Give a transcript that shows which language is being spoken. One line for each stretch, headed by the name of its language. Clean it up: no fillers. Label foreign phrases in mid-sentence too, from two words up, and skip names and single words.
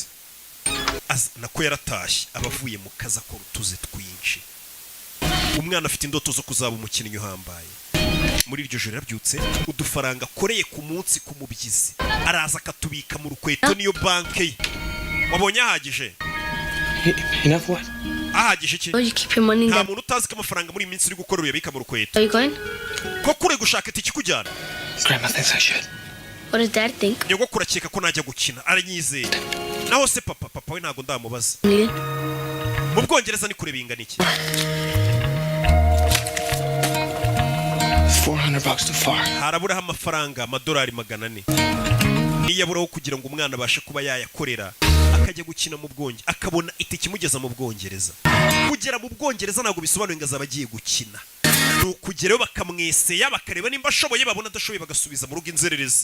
Kinyarwanda: Nako yaratashye abavuye mu kaza ko rutuze twinshi. Umwana afite indoto zo kuzaba umukinnyi uhambaye. Muri iryo joro yarabyutse udufaranga akoreye ku munsi ku mubyizi araza akatubika mu rukweto niyo banke ye. Wabonye ahagije?
English: Enough what?
Kinyarwanda: Ahagije iki?
English: Oh, you keep your money in
Kinyarwanda: Nta
English: the...
Kinyarwanda: muntu utazi ko amafaranga muri minsi uri gukora uyabika mu rukweto.
English: Are you going?
Kinyarwanda: Ko kure gushaka itiki kujyana?
English: Grandma thinks I should. What does Dad think?
Kinyarwanda: Nyogokuru akeka ko najya gukina aranyizeye. Naho se papa we ntago ndamubaza. mu Bwongereza ni kure bingana iki?
English: $400 too far.
Kinyarwanda: Haraburaho amafaranga amadolari 400 niyaburaho kugira ngo umwana abashe kuba yayakorera akajya gukina mu Bwongereza akabona itike imugeza mu Bwongereza. Kugera mu Bwongereza ntabwo bisobanuye ngo azaba agiye gukina, nukugerayo bakamweseya bakareba nimba ashoboye, babona adashoboye bagasubiza mu rugo inzererezi.